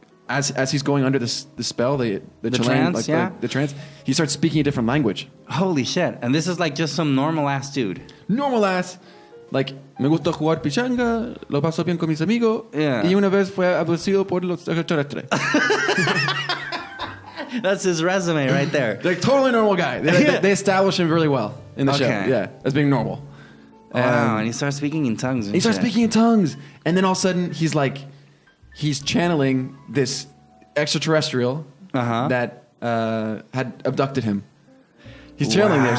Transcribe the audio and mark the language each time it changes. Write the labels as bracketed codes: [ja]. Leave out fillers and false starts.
[en] as he's going under the spell, the trance, the trance, he starts speaking a different language. Holy shit! And this is like just some normal ass dude. Normal ass. [es] Like, me gusta jugar pichanga, lo paso bien con mis amigos, y una vez fue abducido por los extraterrestres. [en] That's his resume right there. Like, totally normal guy. They establish him really well in the show. Yeah, as being normal. Wow, and he starts speaking in tongues. And he starts speaking in tongues. And then all of a sudden, he's channeling this extraterrestrial that had abducted him. He's channeling this.